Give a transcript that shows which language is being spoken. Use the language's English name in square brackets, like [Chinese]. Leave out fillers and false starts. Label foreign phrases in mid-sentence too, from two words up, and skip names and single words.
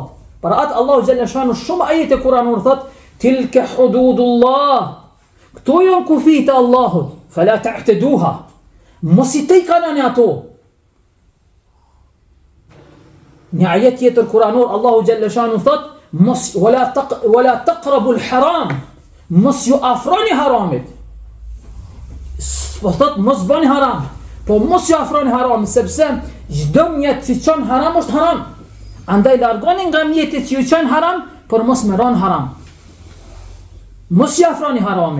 [Albanian] Për atë Allahu [Arabic] جل شأنه [Albanian] shumë ajete Kur'anor thot, [Arabic] تلك حدود الله. [Albanian] Këto janë kufit e Allahut, [Arabic] فلا تعتدوها. [Albanian] Mos i tej kanani ato. Në ajet tjetër Kur'anor Allahu [Arabic] جل شأنه [Albanian] thot, mos [Arabic] ولا تقربوا الحرام. [Albanian] Mos ju afroni haramit. Po thot mos bani haram. Po mos ju afroni haram, sepse çdo mjet që çon haram është haram. Andaj largoni nga mjetet që ju çon haram, por mos më ron haram. Mos ju afroni haramit.